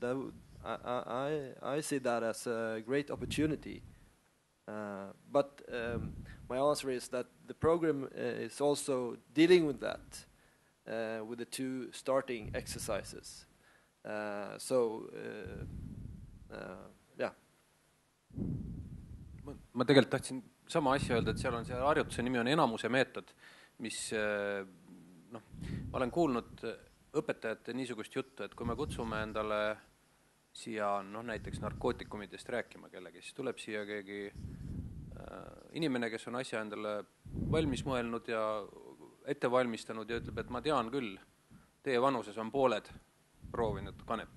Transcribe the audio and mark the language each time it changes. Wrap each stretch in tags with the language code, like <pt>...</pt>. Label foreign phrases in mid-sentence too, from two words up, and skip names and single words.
<en>I see that as a great opportunity. But my answer is that the program is also dealing with that, with the 2 starting exercises. Yeah.</en> <et>Ma tegelikult tahtsin sama asja öelda, et seal on see harjutuse nimi on enamuse meetod, mis ma olen kuulnud õpetajate niisugust juttu, et kui me kutsume endale siia näiteks narkootikumidest rääkima kellegi, siis tuleb siia keegi inimene, kes on asja endale valmis mõelnud ja ette valmistanud ja ütleb, et ma tean küll, teie vanuses on pooled proovinud kanepit.</et>